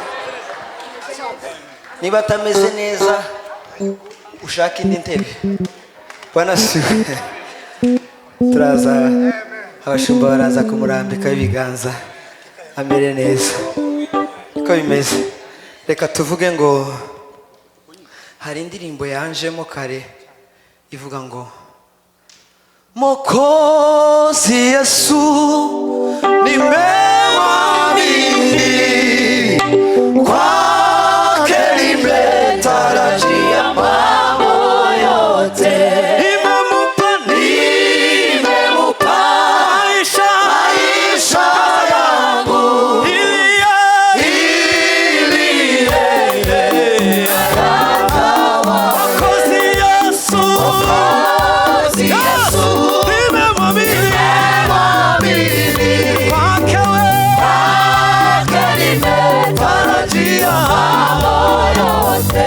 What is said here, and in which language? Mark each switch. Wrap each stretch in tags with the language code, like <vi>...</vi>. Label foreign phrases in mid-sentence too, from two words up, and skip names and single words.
<rw>Niba atameze neza ushaka indi ntebe,</rw> <sw>Bwana siwe.</sw> <rw>Turaza, abashumba baraza kumurambika ibiganza amere neza. Uko bimeze, reka tuvuge ngo hari indirimbo yanjemo kare ivuga ngo</rw> <sw>Mwokozi Yesu nimemwamini, kwake nimetarajia mambo yote. Nimemupa maisha yangu ili yeye Mwokozi Yesu nimemwamini, kwake nimetarajia mambo yote.</sw>